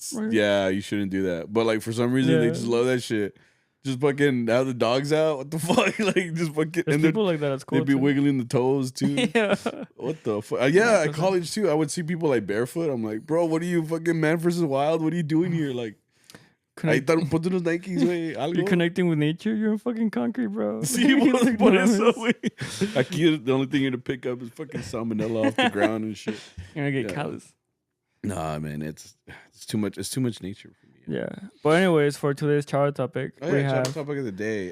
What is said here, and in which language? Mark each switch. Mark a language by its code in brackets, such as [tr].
[en] yeah, you shouldn't do that. But like for some reason they just love that shit. Just fucking have the dogs out. What the fuck? Like just fucking. There's people like that. It's cool. They'd be wiggling the toes too. Yeah. What the fuck? Yeah, at college too. I would see people like barefoot. I'm like, bro, what are you fucking Man versus Wild? What are you doing here? Like. [es] Ahí están ponte unos Nikes, güey. [en] You're connecting with nature. You're in fucking concrete, bro. [es] Sí, por eso, güey. [en] Aquí, the only thing you're gonna pick up is fucking salmonella off the ground and shit. You're gonna get callous. Nah, man, it's too much. It's too much nature for me. Yeah. But anyways, for today's Charro topic, we have Charro topic of the day.